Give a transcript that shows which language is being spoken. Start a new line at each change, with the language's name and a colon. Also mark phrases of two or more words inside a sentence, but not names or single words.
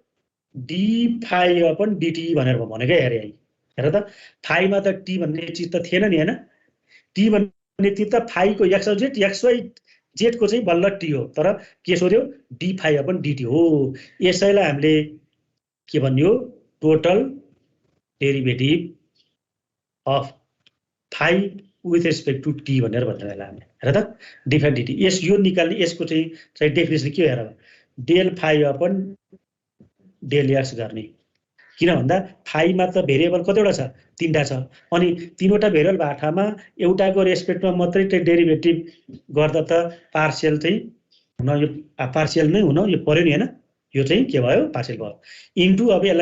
Nepali: d5/dt भनेर भनेकै हेर त फाइमा त टी भन्ने चीज त थिएन नि हैन टी भन्ने चीज त फाइको x y z को चाहिँ बल्ल टी हो तर के सोध्यो d5/dt हो यसैलाई हामीले के भन्यो
English: total derivative of phi with respect to t
Nepali: भनेर भन्छ यसलाई हामीले हेर त d5/dt यस यो निकाल्ने यसको चाहिँ डेफिनेसन के हो हेर
English: del phi upon del x
Nepali: गर्ने किन भन्दा फाइमा त भेरिएबल कतिवटा छ 3टा छ अनि 3वटा भेरिएबल भएको ठाउँमा एउटाको रेस्पेक्टमा मात्रै त्यो डेरिभेटिभ गर्दा त पार्शियल चाहिँ हुन यो पार्शियल नै हुन यो पर्यो नि हैन यो चाहिँ के भयो पार्शियल भयो इन्टु अब यसलाई